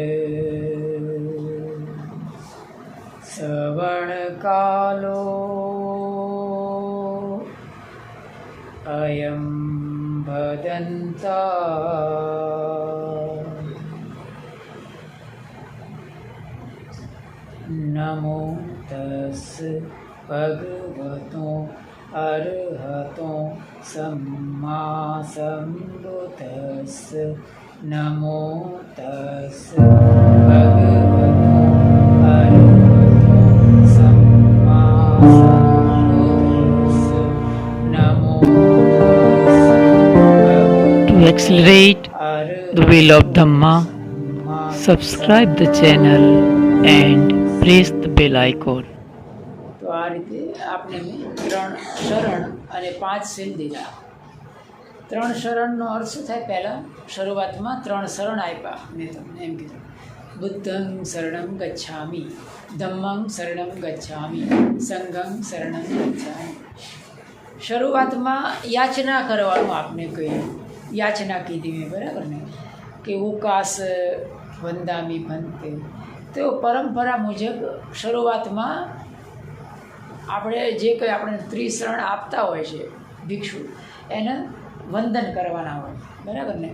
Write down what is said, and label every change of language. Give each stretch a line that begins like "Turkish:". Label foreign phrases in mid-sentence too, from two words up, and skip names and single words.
Pali: श्रवणकालो अयं भदन्ता नमो तस् भगवतो अरहतो सम्मा सम्बुद्धस्स नमो तस् भगवतो अरहतो सम्मा सम्बुद्धस्स नमो
English: To accelerate the wheel of Dhamma, subscribe the channel and press the bell icon.
Gujarati: તો આ રીતે આપણે મેં 3 શરણ અને 5 સીલ દીધા. 3 શરણનો અર્થ શું થાય? પહેલાં શરૂઆતમાં 3 શરણ આપ્યા. મેં તમને એમ કીધું,
Pali: બુદ્ધં શરણં ગચ્છામિ, ધમ્મં શરણં ગચ્છામિ,
Gujarati: સંઘં શરણં ગચ્છામિ. શરૂઆતમાં યાચના કરવાનું આપણે કહ્યું. યાચના કીધી મેં, બરાબર ને, કે
Pali: ઉકાસ વંદામી ભંતે.
Gujarati: તો પરંપરા મુજબ શરૂઆતમાં આપણે જે કંઈ આપણે ત્રિશરણ આપતા હોય છે ભિક્ષુ, એને વંદન કરવાના હોય, બરાબર ને.